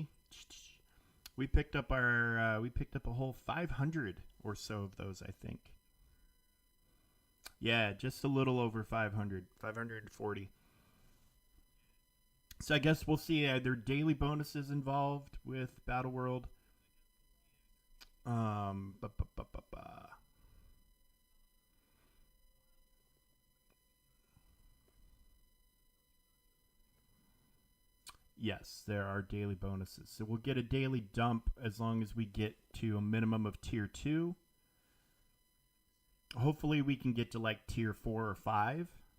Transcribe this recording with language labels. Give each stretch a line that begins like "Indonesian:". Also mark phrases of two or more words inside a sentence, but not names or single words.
English: We picked up a whole 500 or so of those, I think. Yeah, just a little over 500, 540. So I guess we'll see. Are there daily bonuses involved with Battleworld? Ba, ba, ba, ba, ba. Yes, there are daily bonuses. So we'll get a daily dump as long as we get to a minimum of tier 2. Hopefully we can get to like tier 4 or 5.